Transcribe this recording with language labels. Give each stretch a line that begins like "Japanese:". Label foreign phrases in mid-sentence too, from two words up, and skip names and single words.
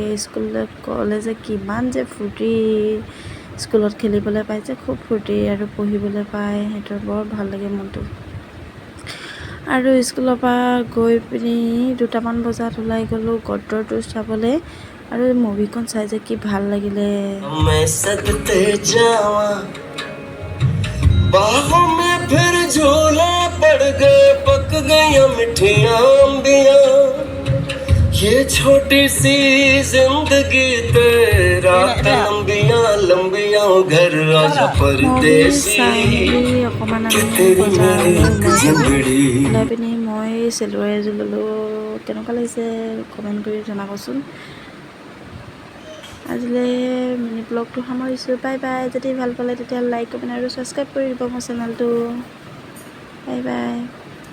Assamese: স্কুলত গ'লে যে কিমান যে ফূৰ্তি, স্কুলত খেলিবলৈ পায় যে খুব ফূৰ্তি আৰু পঢ়িবলৈ পায়, সেইটো বৰ ভাল লাগে মনটো। আৰু স্কুলৰ পৰা গৈ পিনি 2টামান বজাত ওলাই গ'লোঁ গদৰটো চাবলৈ, আৰু মুভিখন চাই যে কি ভাল লাগিলে।
Hindi: बाहों में फिर झूले पड़ गए, पक गई मिठियां अंबियां, ये छोटी सी जिंदगी तेरा लंबियां लंबियां घर आजा परदेसी तेरी मेरी एक जिंदड़ी।
Assamese: পিনি মই চেলুৱাৰ এযোৰ ল'লোঁ, কেনেকুৱা লাগিছে কমেণ্ট কৰি জনাবচোন। আজিলৈ মিনি ব্লগটো সামৰিছোঁ।
English: bye bye.
Assamese: যদি ভাল পালে তেতিয়াহ'লে লাইক কমেণ্ট আৰু ছাবস্ক্ৰাইব কৰি দিব মোৰ চেনেলটো।
English: bye bye.